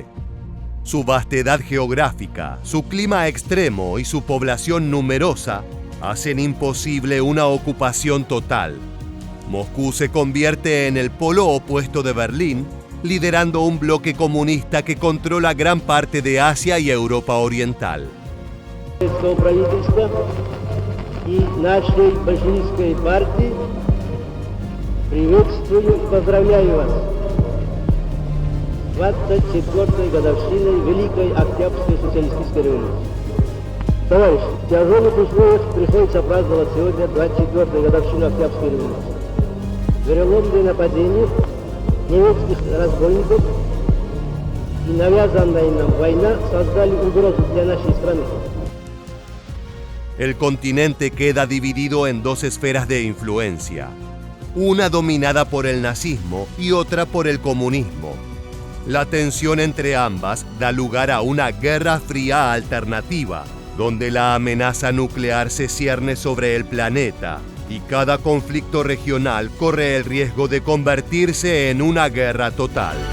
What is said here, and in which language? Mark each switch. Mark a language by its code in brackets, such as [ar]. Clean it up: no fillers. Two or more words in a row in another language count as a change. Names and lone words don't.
[es] Su vastedad geográfica, su clima extremo y su población numerosa hacen imposible una ocupación total. Moscú se convierte en el polo opuesto de Berlín, liderando un bloque comunista que controla gran parte de Asia y Europa Oriental. [ru] Приветствую и поздравляю вас с 24-й годовщиной Великой Октябрьской социалистической революции. Товарищи, в тяжелых условиях приходится праздновать сегодня 24-ю годовщину Октябрьской революции. Вероломные нападения немецких разбойников и навязанная нам война создали угрозу для нашей страны. [es] El continente queda dividido en dos esferas de influencia. Una dominada por el nazismo y otra por el comunismo. La tensión entre ambas da lugar a una guerra fría alternativa, donde la amenaza nuclear se cierne sobre el planeta y cada conflicto regional corre el riesgo de convertirse en una guerra total.